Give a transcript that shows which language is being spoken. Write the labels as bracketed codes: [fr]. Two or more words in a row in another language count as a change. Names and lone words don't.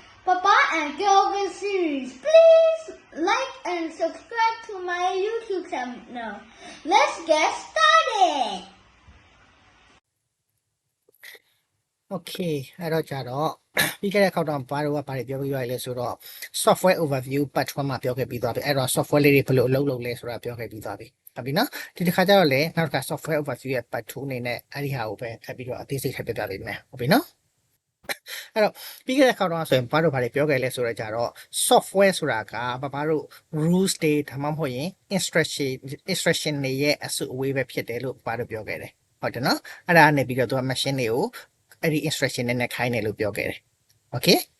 [en] Papa and Kelvin series. Please like and subscribe to my YouTube channel. Let's get started. [my] Okay အဲ့တော့ကြတော့ပြီးခဲ့တဲ့ခေါက်တော့ဘာလို့ကဘာတွေပြောပြရလဲဆိုတော့ [en] software overview part 1 [my] မှာပြောခဲ့ပြီးသွားပြီအဲ့တော့ software လေးတွေဘယ်လိုအလုပ် လုပ်လဲဆိုတာပြောခဲ့ပြီးသွားပြီဟုတ်ပြီနော်ဒီတစ်ခါကျတော့လေနောက်တစ်ခါ [en] software overview [my] ရဲ့ part 2အနေနဲ့အဲ့ဒီဟာကိုပဲထပ်ပြီးတော့အသေးစိတ်ထပ်ပြပြပေးမယ်ဟုတ်ပြီနော်အဲ့တော့ပြီးခဲ့တဲ့ခေါက်တော့ဆိုရင်ဘာလို့ဘာတွေပြောခဲ့လဲဆိုတော့ကြတော့ software ဆိုတာကဘာတို့ rules တွေဒါမှမဟုတ်ရင် instruction တွေရဲ့အစုအဝေးပဲဖြစ်တယ်လို့ဘာတို့ပြောခဲ့တယ်ဟုတ်တယ်နော်အဲ့ဒါနဲ့ပြီးတော့သူက machine တွေကိုအဲ့ဒီ instruction နဲ့ခိုင်းတယ်လို့ပြောခဲ့တယ် okay